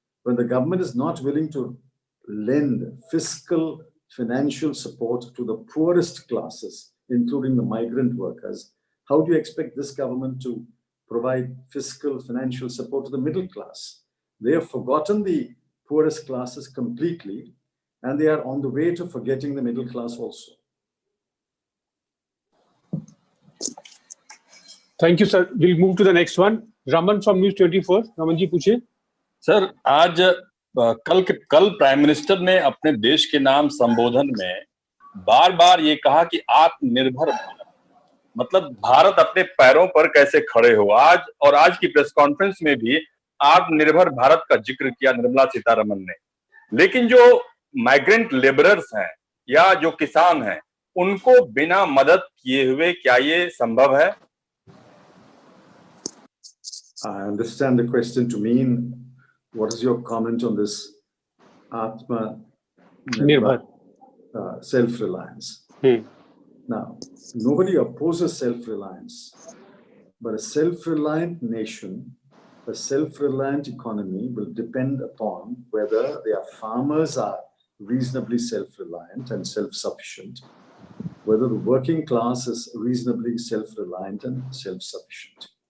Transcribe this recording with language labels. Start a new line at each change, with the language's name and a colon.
English: when the government is not willing to lend fiscal financial support to the poorest classes, including the migrant workers, how do you expect this government to provide fiscal financial support to the middle class? They have forgotten the poorest classes completely, and they are on the way to forgetting the middle class also. Thank you, sir. We'll move to the next one. Raman from News 24. Raman ji,
Hindi: पूछिए. Sir, आज कल prime minister ने अपने देश के नाम संबोधन में बार बार ये कहा कि आत्मनिर्भर भारत, मतलब भारत अपने पैरों पर कैसे खड़े हो। आज की प्रेस कॉन्फ्रेंस में भी आत्मनिर्भर भारत का जिक्र किया निर्मला सीतारमण ने, लेकिन जो माइग्रेंट लेबरर्स हैं या जो किसान हैं, उनको बिना मदद किए हुए क्या ये संभव है?
English: I understand the question to mean, what is your comment on this Atma Nirbhar, self-reliance? Now, nobody opposes self-reliance, but a self-reliant nation, a self-reliant economy will depend upon whether their farmers are reasonably self-reliant and self-sufficient, whether the working class is reasonably self-reliant and self-sufficient.